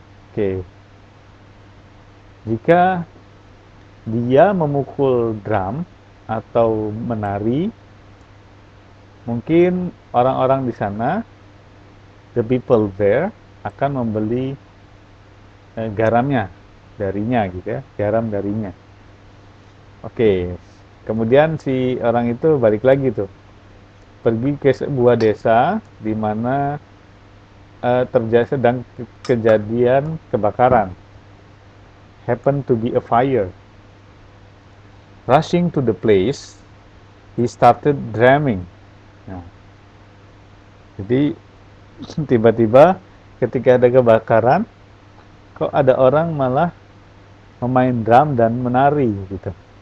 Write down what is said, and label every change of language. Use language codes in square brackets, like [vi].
[id] Oke, jika dia memukul drum atau menari, mungkin orang-orang di sana, [en] the people there, [id] akan membeli garamnya darinya gitu ya, garam darinya. Oke, kemudian si orang itu balik lagi tuh, pergi ke sebuah desa di mana terjadi sedang kejadian kebakaran. [en] Happen to be a fire. Rushing to the place, he started drumming. [id] Nah, jadi tiba-tiba ketika ada kebakaran, kok ada orang malah memain drum dan menari gitu.